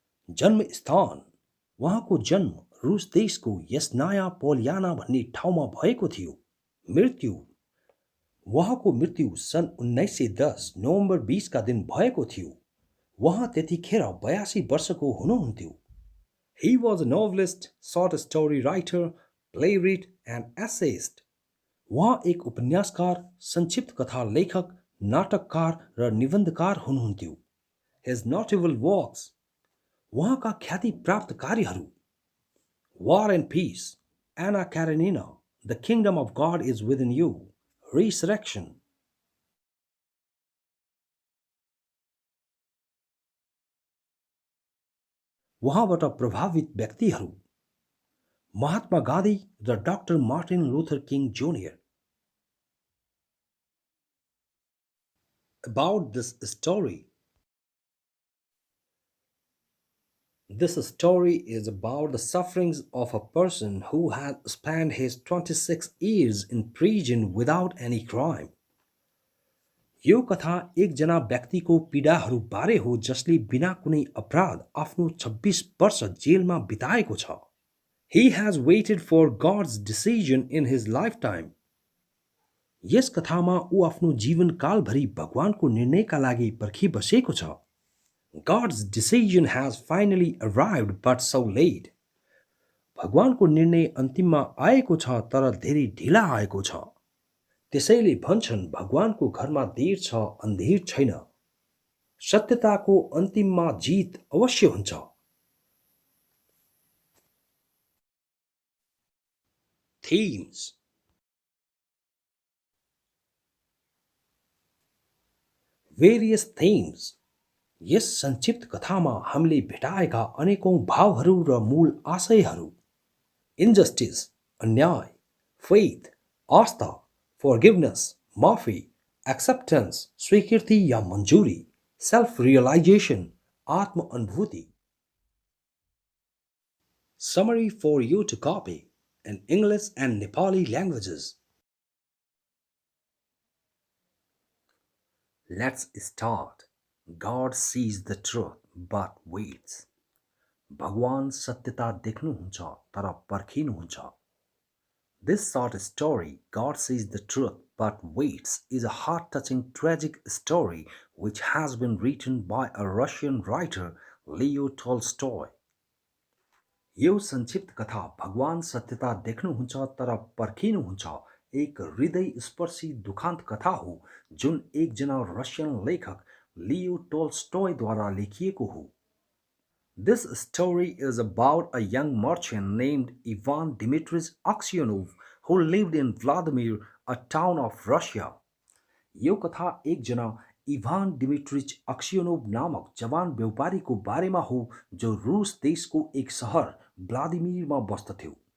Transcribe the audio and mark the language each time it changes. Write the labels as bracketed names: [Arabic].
[Nepali] जन्म स्थान वहाँको जन्म रूस देशको यसनाया पोलियाना भन्ने ठाउँमा भएको थियो. मृत्यु वहाँको मृत्यु सन् 1910 नोभेम्बर 20 का दिन भएको थियो. वहाँ त्यतिखेर 82 वर्षको हुनुहुन्थ्यो. [English] He was a novelist, short story writer, playwright and essayist. [Nepali] वहाँ एक उपन्यासकार, संक्षिप्त कथा लेखक, नाटककार र निबन्धकार हुनुहुन्थ्यो. [English] His notable works. [Nepali] वहाँका ख्याति प्राप्त कार्यहरू. [English] War and Peace, Anna Karenina, The Kingdom of God is Within You, Resurrection. [Nepali] वहाँबाट प्रभावित व्यक्तिहरू. महात्मा गान्धी र doctor Martin Luther king junior. [English] About this story. This story is about the sufferings of a person who had spent his 26 years in prison without any crime. [Nepali] यो कथा एकजना व्यक्तिको पीडाहरू बारे हो जसले बिना कुनै अपराध आफ्नो 26 वर्ष जेलमा बिताएको छ. [English] He has waited for God's decision in his lifetime. [Nepali] यस कथामा ऊ आफ्नो जीवनकालभरि भगवानको निर्णयका लागि पर्खिबसेको छ. [English] God's decision has finally arrived but so late. [Nepali] भगवानको निर्णय अन्तिममा आएको छ तर धेरै ढिला आएको छ. त्यसैले भन्छन् भगवानको घरमा देर छ अन्धेर छैन. सत्यताको अन्तिममा जित अवश्य हुन्छ. [English] Themes. Various themes. [Nepali] यस संक्षिप्त कथामा हामीले भेटाएका अनेकौं भावहरू र मूल आशयहरू. इन्जस्टिस, अन्याय, फेथ, आस्था, forgiveness, माफी, acceptance, स्वीकृति या मंजूरी, [English] self realization, [Nepali] आत्म अनुभूति. [English] Summary for you to copy in English and Nepali languages. Let's start. God sees the truth but waits. [Nepali] भगवान सत्यता देख्नुहुन्छ तर पर्खिनुहुन्छ. [English] This short story, God Sees the Truth But Waits, is a heart-touching tragic story which has been written by a Russian writer, Leo Tolstoy. [Nepali] यो संक्षिप्त कथा भगवान सत्यता देख्नुहुन्छ तर पर्खिनुहुन्छ एक हृदयस्पर्शी दुखान्त कथा हो जुन एकजना रसियन लेखक लियो टोल्स्टोयद्वारा लेखिएको हो. [English] This story is about a young merchant named Ivan Dmitryevich Aksenov who lived in Vladimir, a town of Russia. [Nepali] यो कथा एकजना इभान डिमिट्रिच अक्सियोनोभ नामक जवान व्यापारीको बारेमा हो जो रुस देशको एक सहर भ्लादिमिरमा बस्दथ्यो.